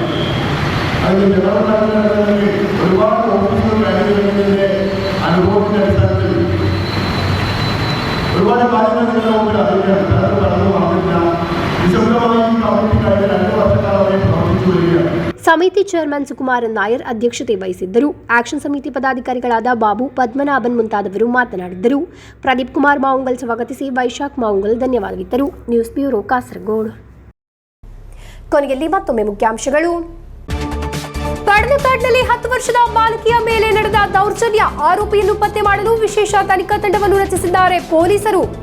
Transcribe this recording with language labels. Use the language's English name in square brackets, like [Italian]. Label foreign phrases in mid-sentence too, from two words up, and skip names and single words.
[Malayalam] അതിന് ജനറൽ ഒരുപാട് ഓഫീസുകൾ കഴിഞ്ഞതിന്റെ അനുഭവത്തിന്റെ അടിസ്ഥാനത്തിൽ ഒരുപാട് കാര്യങ്ങൾ നിങ്ങളുടെ മുമ്പിൽ അറിയിക്കാൻ കടന്നു വന്നില്ല. വിശദമായി ഈ കമ്മിറ്റി കഴിഞ്ഞ 2 വർഷക്കാലമായി പ്രവർത്തിച്ചു വരികയാണ്. [Kannada] ಸಮಿತಿ ಚೇರ್ಮನ್ ಸುಕುಮಾರನ್ ನಾಯರ್ ಅಧ್ಯಕ್ಷತೆ ವಹಿಸಿದ್ದರು. ಆಕ್ಷನ್ ಸಮಿತಿ ಪದಾಧಿಕಾರಿಗಳಾದ ಬಾಬು, ಪದ್ಮನಾಭನ್ ಮುಂತಾದವರು ಮಾತನಾಡಿದ್ದರು. ಪ್ರದೀಪ್ ಕುಮಾರ್ ಮಾವುಂಗಲ್ ಸ್ವಾಗತಿಸಿ ವೈಶಾಖ್ ಮಾವುಂಗಲ್ ಧನ್ಯವಾದವಿತ್ತರು. ನ್ಯೂಸ್ ಬ್ಯೂರೋ, ಕಾಸರಗೋಡು. ಕೊನೆಯಲ್ಲಿ ಮತ್ತೊಮ್ಮೆ ಮುಖ್ಯಾಂಶಗಳು. ಪಡನಕಾಡ್ನಲ್ಲಿ 10 ವರ್ಷದ ಬಾಲಕಿಯ ಮೇಲೆ ನಡೆದ ದೌರ್ಜನ್ಯ, ಆರೋಪಿಯನ್ನು ಪತ್ತೆ ಮಾಡಲು ವಿಶೇಷ ತನಿಖಾ ತಂಡವನ್ನು ರಚಿಸಿದ್ದಾರೆ ಪೊಲೀಸರು.